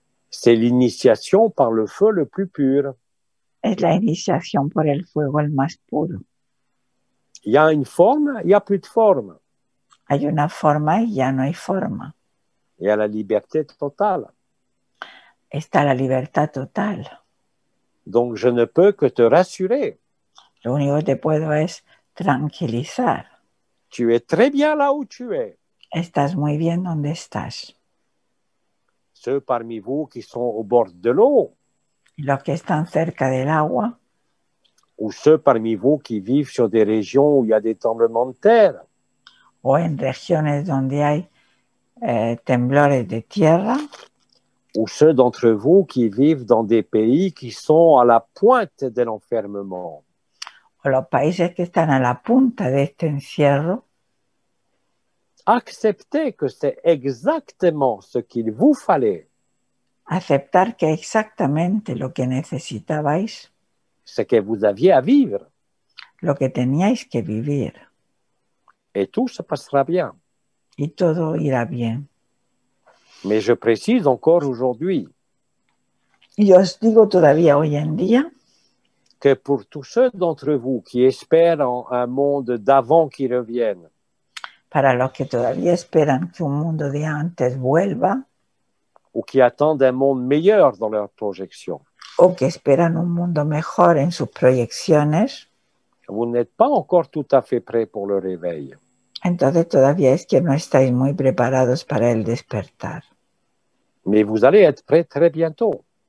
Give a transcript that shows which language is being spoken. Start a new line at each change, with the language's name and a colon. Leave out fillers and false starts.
French: c'est l'initiation par le feu le plus pur.
Spanish: es la iniciación por el fuego el más puro.
French: Il y a une forme, il n'y a plus de forme.
Spanish: Hay una forma y ya no hay forma.
French: Il y a la liberté totale.
Spanish: Está la libertad total.
French: Donc, je ne peux que te rassurer.
Spanish: Lo único que te puedo es tranquilizar.
French: Tu es très bien là où tu es.
Spanish: Estás muy bien donde estás.
French: Ceux parmi vous qui sont au bord de l'eau,
Spanish: Los que están cerca del agua
French: ou ceux parmi vous qui vivent sur des régions où il y a des tremblements de terre,
Spanish: o en regiones donde hay temblores de tierra,
French: ou ceux d'entre vous qui vivent dans des pays qui sont à la pointe de l'enfermement.
Spanish: o los países que están a la punta de este encierro,
French: Acceptez que c'est exactement ce qu'il vous fallait.
Spanish: aceptar que exactamente lo que necesitabais,
French: Ce que vous aviez à vivre.
Spanish: lo que teníais que vivir,
French: Et tout se passera bien.
Spanish: y todo irá bien.
French: Mais je précise encore aujourd'hui
Spanish: Y os digo todavía hoy en día
French: que pour tous ceux d'entre vous qui espèrent en un monde d'avant qui revienne,
Spanish: para los que todavía esperan que un mundo de antes vuelva
French: ou qui attendent un monde meilleur dans leur projection.
Spanish: o que esperan un mundo mejor en sus proyecciones,
French: Vous n'êtes pas encore tout à fait prêt pour le réveil.
Spanish: entonces todavía es que no estáis muy preparados para el despertar.
French: Mais vous allez être prêt très bientôt.